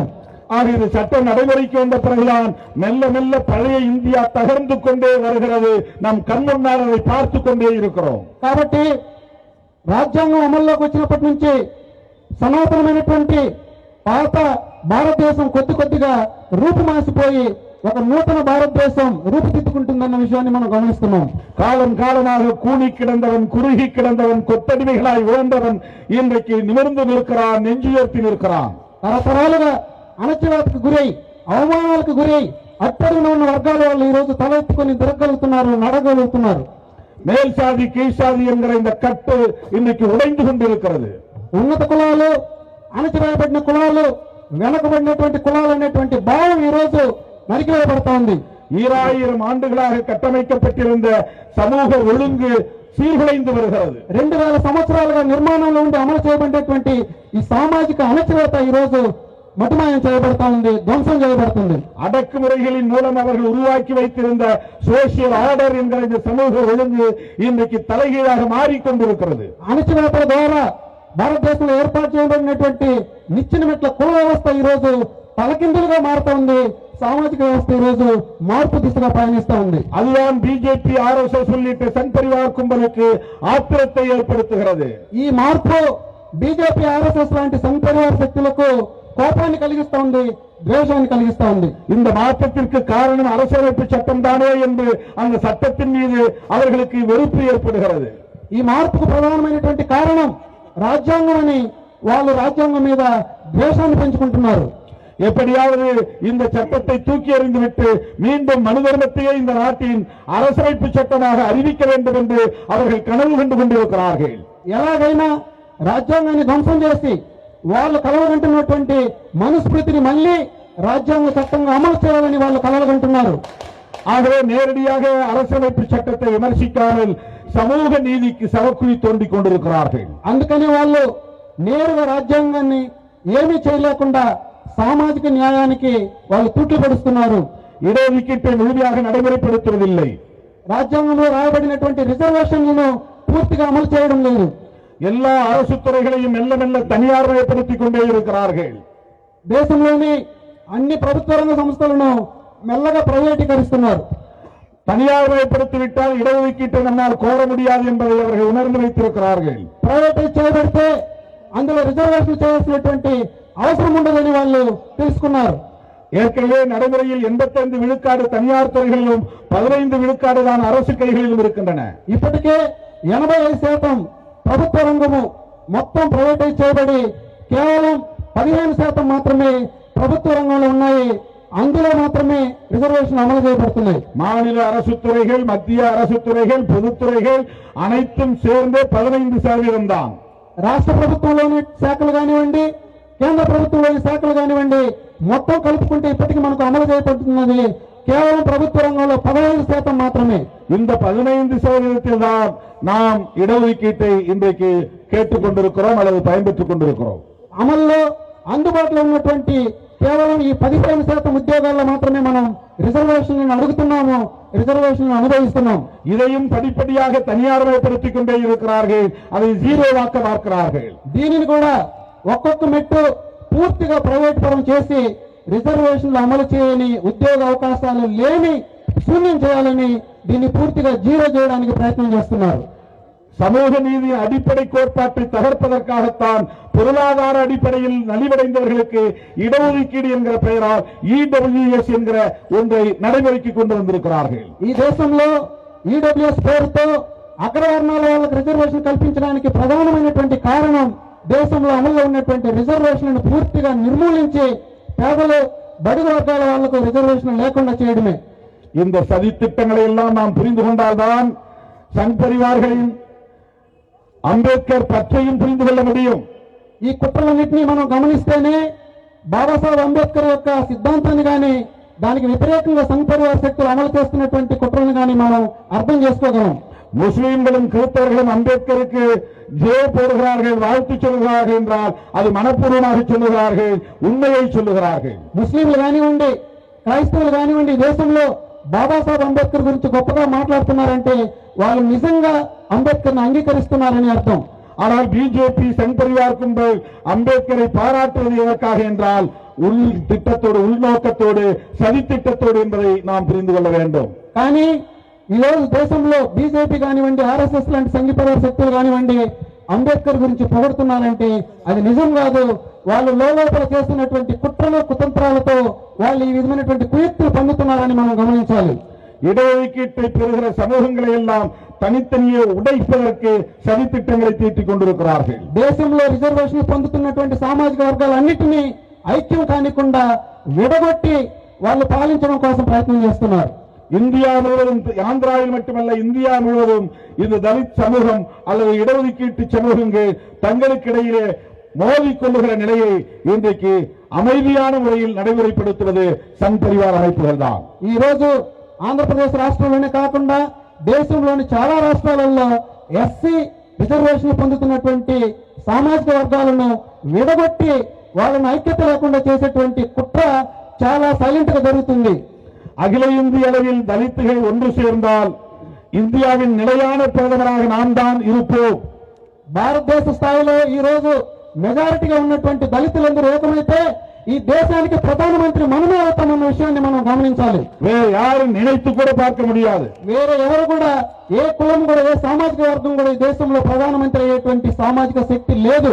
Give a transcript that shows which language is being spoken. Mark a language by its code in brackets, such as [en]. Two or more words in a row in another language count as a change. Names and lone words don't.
[ta] ஆக இது சட்டம் நடைமுறைக்கு வந்த பிறகுதான் மெல்ல மெல்ல பழைய இந்தியா தகர்ந்து கொண்டே வருகிறது. நம் கண்முன்னால் அதை பார்த்து கொண்டே இருக்கிறோம். [te] కాబట్టి రాజ్యాంగం అమల్లోకి వచ్చినప్పటి నుంచి సనాతనమైనటువంటి పాత భారతదేశం కొద్ది కొద్దిగా రూపుమాసిపోయి ఒక నూతన భారతదేశం రూపుదిద్దుకుంటుందన్న విషయాన్ని మనం గమనిస్తున్నాం. [ta] காலம் காலமாக கூனி கிடந்தவன், குறுகி கிடந்தவன், கொத்தடிமைகளாய் விழுந்தவன் இன்றைக்கு நிமிர்ந்து நிற்கிறான், நெஞ்சுயர்த்தி நிற்கிறான். [te] తరతరాలుగా అణచివేతకు గురై, అవమానాలకు గురై అట్టడున ఉన్న వర్గాల వాళ్ళు ఈ రోజు తల ఎత్తుకొని తిరగలుగుతున్నారు, నడగలుగుతున్నారు. [ta] மேல் சாதி கீழ் சாதி என்கிற இந்த கட்டு இன்னைக்கு உடைந்து கொண்டிருக்கிறது. [te] ఉన్నత కులాలు, అణచివేయబడిన కులాలు, వెనకబడినటువంటి కులాలు అనేటువంటి భావం ఈ రోజు నరికివేయబడతా ఉంది. [ta] 2000 ఆண்டுகளாக கட்டமைக்கப்பட்டிருந்த சமூக ஒழுங்கு சீர்குலைந்து வருகிறது. [te] 2000 సంవత్సరాలుగా నిర్మాణంలో ఉండి అమలు చేయబడినటువంటి ఈ సామాజిక అణచివేత ఈ రోజు మటుమాయం చేయబడతా ఉంది, ధ్వంసం చేయబడుతుంది. [ta] அடக்குமுறைகளின் மூலம் அவர்கள் உருவாக்கி வைத்திருந்த [en] social order [ta] என்கிற இந்த சமூக ஒழுங்கு இன்றைக்கு தலைகீழாக மாறிக்கொண்டிருக்கிறது. [te] అణచివేతల ద్వారా భారతదేశంలో ఏర్పాటు చేయబడినటువంటి నిచ్చెన మెట్ల కుల వ్యవస్థ ఈ రోజు తలకిందులుగా మారుతా ఉంది. సామాజిక వ్యవస్థ ఈ రోజు మార్పు దిశగా పయనిస్తా ఉంది. [ta] அதுதான் பிஜேபி RSS உள்ளிட்ட சங் பரிவார் கும்பலுக்கு ஆத்திரத்தை ஏற்படுத்துகிறது. [te] ఈ మార్పు బీజేపీ RSS లాంటి సంఘ్ పరివార శక్తులకు కోపాన్ని కలిగిస్తా ఉంది, ద్వేషాన్ని కలిగిస్తా ఉంది. [ta] இந்த மாற்றத்திற்கு காரணம் அரசியலமைப்பு சட்டம் தானே என்று அந்த சட்டத்தின் மீது அவர்களுக்கு வெறுப்பு ஏற்படுகிறது. [te] ఈ మార్పుకు ప్రధానమైనటువంటి కారణం రాజ్యాంగం అని వాళ్ళు రాజ్యాంగం మీద ద్వేషాన్ని పెంచుకుంటున్నారు. [ta] எப்படியாவது இந்த சட்டத்தை தூக்கி எறிந்துவிட்டு மீண்டும் மனு தர்மத்தையே இந்த நாட்டின் அரசமைப்பு சட்டமாக அறிவிக்க வேண்டும் என்று அவர்கள் கனவு கண்டு கொண்டிருக்கிறார்கள். [te] ఎలాగైనా రాజ్యాంగాన్ని ధ్వంసం చేసి వాళ్ళు కలవగంటున్నటువంటి మనుస్మృతిని మళ్ళీ రాజ్యాంగ చట్టంగా అమలు చేయాలని వాళ్ళు కలవగంటున్నారు. [ta] ஆகவே நேரடியாக அரசமைப்பு சட்டத்தை விமர்சிக்காமல் சமூக நீதிக்கு சவக்குழி தோண்டிக் கொண்டிருக்கிறார்கள். [te] అందుకని వాళ్ళు నేరుగా రాజ్యాంగాన్ని ఏమీ చేయలేకుండా సామాజిక న్యాయానికి వాళ్ళు తూట్లు పడుస్తున్నారు. [ta] இடஒதுக்கீட்டை முழுமையாக நடைமுறைப்படுத்துவதில்லை. [te] రాజ్యాంగంలో రాయబడినటువంటి రిజర్వేషన్లను పూర్తిగా అమలు చేయడం లేదు. [ta] எல்லா அரசு துறைகளையும் மெல்ல மெல்ல தனியார்மயப்படுத்திக் கொண்டே இருக்கிறார்கள். [te] దేశంలోని అన్ని ప్రభుత్వ రంగ సంస్థలను మెల్లగా ప్రైవేటీకరిస్తున్నారు. [ta] தனியார்மயப்படுத்திவிட்டால் இடஒதுக்கீட்டை நம்மால் கோர முடியாது என்பதை அவர்கள் உணர்ந்து வைத்திருக்கிறார்கள். [te] ప్రైవేటైజ్ చేయబడితే అందులో రిజర్వేషన్ చేయాల్సినటువంటి అవసరం ఉండదని వాళ్ళు తెలుసుకున్నారు. ஏற்கனவே நடைமுறையில் 85 விழுக்காடு தனியார் துறைகளிலும் 15 விழுக்காடு தான் அரசு கைகளிலும் இருக்கின்றன. ఇప్పటికే 85% ప్రభుత్వ రంగము మొత్తం ప్రైవేటైజ్ చేయబడి కేవలం 15% మాత్రమే ప్రభుత్వ రంగంలో ఉన్నాయి. అందులో మాత్రమే రిజర్వేషన్ అమలు చేయబడుతున్నాయి. [ta] மாநில அரசு துறைகள், மத்திய அரசு துறைகள், பொதுத்துறைகள் அனைத்தும் சேர்ந்து 15% தான். [te] రాష్ట్ర ప్రభుత్వంలోని శాఖలు కానివ్వండి, కేంద్ర ప్రభుత్వంలోని శాఖలు కానివ్వండి, మొత్తం కలుపుకుంటే ఇప్పటికీ మనకు అమలు చేయబడుతున్నది కేవలం ప్రభుత్వ రంగంలో 15% మాత్రమే. [ta] இந்த 15% தான் நாம் இடஒதுக்கீட்டை இன்றைக்கு கேட்டுக்கொண்டிருக்கிறோம் அல்லது பயன்பெற்றுக் கொண்டிருக்கிறோம். [te] అమల్లో అందుబాటులో ఉన్నటువంటి కేవలం ఈ 15% ఉద్యోగాల్లో మాత్రమే మనం రిజర్వేషన్లను అడుగుతున్నాము, రిజర్వేషన్లను అనుభవిస్తున్నాం. [ta] இதையும் படிப்படியாக தனியார்மயப்படுத்திக் கொண்டே இருக்கிறார்கள், அதை ஜீரோவாக்க பார்க்கிறார்கள். [te] దీనిని కూడా ఒక్కొక్క మెట్టు పూర్తిగా ప్రైవేట్ పరం చేసి రిజర్వేషన్లు అమలు చేయని, ఉద్యోగ అవకాశాలు లేని శూన్యం చేయాలని దీన్ని పూర్తిగా జీరో చేయడానికి ప్రయత్నం చేస్తున్నారు. [ta] சமூக நீதியின் அடிப்படை கோட்பாட்டை தகர்ப்பதற்காகத்தான் பொருளாதார அடிப்படையில் நலிவடைந்தவர்களுக்கு இடஒதுக்கீடு என்கிற பெயரால் இடபிள்யூஎஸ் என்கிற ஒன்றை நடைமுறைக்கு கொண்டு வந்திருக்கிறார்கள். [te] ఈ దేశంలో ఈడబ్ల్యూఎస్ పేరుతో అగ్రవర్ణాల వాళ్ళకు రిజర్వేషన్ కల్పించడానికి ప్రధానమైనటువంటి కారణం దేశంలో అమల్లో ఉన్నటువంటి రిజర్వేషన్లను పూర్తిగా నిర్మూలించి పేదలు బడుగు వర్గాల వాళ్లకు రిజర్వేషన్ లేకుండా చేయడమే. [ta] இந்த சதி திட்டங்களை எல்லாம் நாம் புரிந்து கொண்டால்தான் சங் பரிவார்களின் అంబేద్కర్ పచ్చயும் புரிந்து கொள்ள முடியும். [te] ఈ కుట్రలన్నింటినీ మనం గమనిస్తేనే బాబాసాహెబ్ అంబేద్కర్ యొక్క సిద్ధాంతాన్ని గాని దానికి వ్యతిరేకంగా సంఘ్ పరివార్ శక్తులు అమలు చేస్తున్నటువంటి కుట్రలను గాని మనం అర్థం చేసుకోగలం. [ta] முஸ்லிம்களும் கிறிஸ்தவர்களும் அம்பேத்கருக்கு ஜெய போடுகிறார்கள், வாழ்த்து சொல்லுகிறார்கள் என்றால் அது மனப்பூர்வமாக சொல்லுகிறார்கள், உண்மையை சொல்லுகிறார்கள். [te] ముస్లింలు కానివ్వండి, క్రైస్తవులు కానివ్వండి, దేశంలో బాబాసాహెబ్ అంబేద్కర్ గురించి గొప్పగా మాట్లాడుతున్నారంటే వాళ్ళు నిజంగా అంబేద్కర్ని అంగీకరిస్తున్నారని అర్థం. ஆனால் பிஜேபி சங் பரிவார் கும்பல் அம்பேத்கரை பாராட்டுவது எதற்காக என்றால் உள் திட்டத்தோடு, உள்நோக்கத்தோடு, சதி திட்டத்தோடு என்பதை நாம் புரிந்து கொள்ள வேண்டும். కానీ ఈ రోజు దేశంలో బీజేపీ కానివ్వండి, ఆర్ఎస్ఎస్ లాంటి సంఘ పరివార శక్తులు కానివ్వండి అంబేద్కర్ గురించి పొగడుతున్నారంటే అది నిజం కాదు. వాళ్ళు లోపల చేస్తున్నటువంటి కుట్రలు కుతంత్రాలతో వాళ్ళు ఈ విధమైనటువంటి కుయుక్తులు పన్నుతున్నారని మనం గమనించాలి. [ta] இடஒதுக்கீட்டை பெறுகிற சமூகங்களை எல்லாம் தனித்தனியே உடைப்பதற்கு சதி திட்டங்களை தீட்டிக் கொண்டிருக்கிறார்கள். [te] దేశంలో రిజర్వేషన్ పొందుతున్నటువంటి సామాజిక వర్గాలన్నిటినీ ఐక్యం కానికుండా విడగొట్టి వాళ్ళు పాలించడం కోసం ప్రయత్నం చేస్తున్నారు. [ta] இந்தியா முழுவதும், ஆந்திராவில் மட்டுமல்ல இந்தியா முழுவதும் இந்த தலித் சமூகம் அல்லது இடஒதுக்கீட்டு சமூகங்கள் தங்களுக்கிடையிலே மோதிக்கொள்ளுகிற நிலையை இன்றைக்கு அமைதியான முறையில் நடைமுறைப்படுத்துவது சங் பரிவார் அமைப்புகள் தான். [te] ఈ రోజు ఆంధ్రప్రదేశ్ రాష్ట్రంలోనే కాకుండా దేశంలోని చాలా రాష్ట్రాలలో ఎస్సీ రిజర్వేషన్ పొందుతున్నటువంటి సామాజిక వర్గాలను విడగొట్టి వాళ్ళను ఐక్యత లేకుండా చేసేటువంటి కుట్ర చాలా సైలెంట్ గా జరుగుతుంది. [ta] அகில இந்திய அளவில் தலித்துகள் ஒன்று சேர்ந்தால் இந்தியாவின் நிலையான பிரதமராக நாம் தான் இருப்போம். [te] భారతదేశ స్థాయిలో ఈ రోజు మెజారిటీగా ఉన్నటువంటి దళితులందరూ ఏకమైతే ఈ దేశానికి ప్రధానమంత్రి మనమే అవుతామన్న విషయాన్ని మనం గమనించాలి. [ta] வேறு யாரும் நினைத்து கூட பார்க்க முடியாது. [te] వేరే ఎవరు కూడా, ఏ కులం కూడా, ఏ సామాజిక వర్గం కూడా ఈ దేశంలో ప్రధానమంత్రి అయ్యేటువంటి సామాజిక శక్తి లేదు.